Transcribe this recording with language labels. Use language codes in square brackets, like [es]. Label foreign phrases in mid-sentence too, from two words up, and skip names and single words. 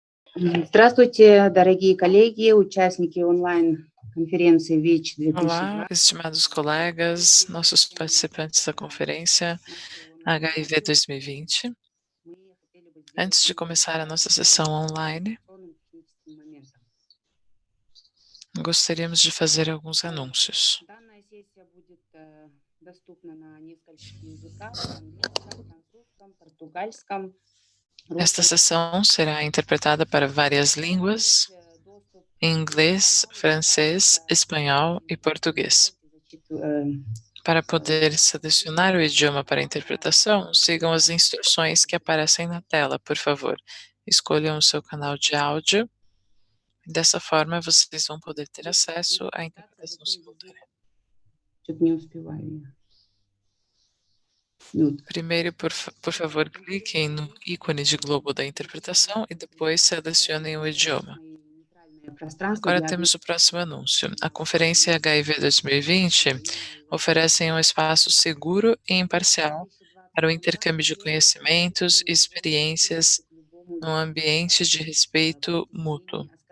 [ru] Здравствуйте, дорогие коллеги, участники онлайн-конференции ВИЧ [pt] Olá, 2020. estimados colegas, nossos participantes da conferência HIV 2020. Antes de começar a nossa sessão online, gostaríamos de fazer alguns anúncios. [ru] Данная сессия будет доступна на нескольких языках: английском, французском, португальском, [pt] Esta [ru] русском. [pt] sessão será interpretada para várias línguas: inglês, francês, espanhol e português. Para poder selecionar o idioma para a interpretação, sigam as instruções que aparecem na tela, por favor. Escolham o seu canal de áudio. Dessa forma, vocês vão poder ter acesso à interpretação simultânea. [ru] Что-то не успеваю я. [pt] Primeiro, por favor, cliquem no ícone de globo da interpretação e depois selecionem o idioma. Agora temos o próximo anúncio. A Conferência HIV 2020 oferece um espaço seguro e imparcial para o intercâmbio de conhecimentos e experiências num ambiente de respeito mútuo.